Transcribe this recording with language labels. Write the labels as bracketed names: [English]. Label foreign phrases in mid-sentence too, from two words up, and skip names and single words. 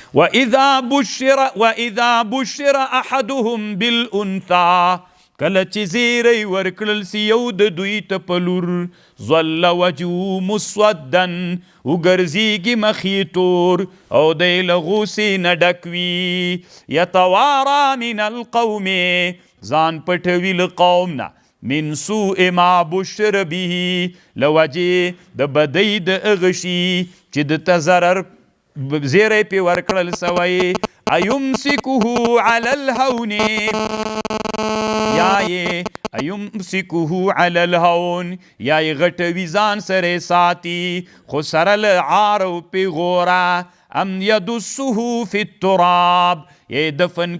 [Arabic] وَإِذَا بُشِّرَ أَحَدُهُم بِالْأُنثَى [Pashto] کله چې زیری ورکړل سی یو د دوی ته په لور [Arabic] ظل وجهه مسودا [Pashto] وګرځېږي مخ یې تور او دی له غوسې نه ډک وي [Arabic] یتوارا من القوم [Pashto] ځان پټوي له قوم نه [Arabic] من سوء ما بشر به [Pashto] له وجې د بدۍ د هغه شي چې د ته ضرر زیری پې ورکړل سوی [Arabic] ایمسکه علی الهون [Pashto] یا یې [Arabic] ایمسکه علی الهون [Pashto] یا یې غټوي ځان سره ساتي خو سره له عار او پیغوره [Arabic] ام یدسه فی التراب [Pashto] یې دفن